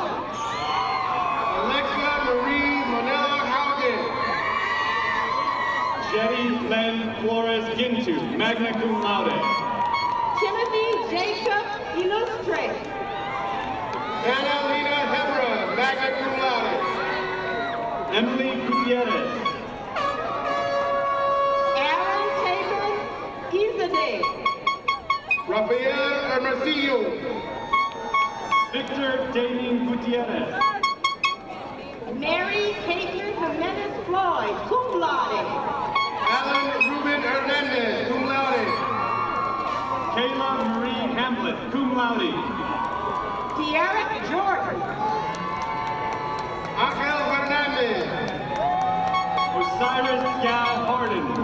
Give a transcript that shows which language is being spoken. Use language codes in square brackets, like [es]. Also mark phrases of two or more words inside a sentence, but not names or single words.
[en] Alexa Marie Monella Haugen. Jetty Len Flores Gintu, [la] magna cum laude. [en] Timothy Jacob Illustre. Anna Lena Hebra, [la] magna cum laude. [en] Emily Gutierrez. Aaron Taylor Izade. Rafael Hermosillo. Victor Damien Gutierrez. Mary Caitlin Jimenez Floyd, [la] cum laude. [en] Alan Ruben Hernandez, [la] cum laude. [en] Kayla Marie Hamlet, [la] cum laude. [en] Tierra Jordan. Angel Hernandez. Osiris Gal Harden.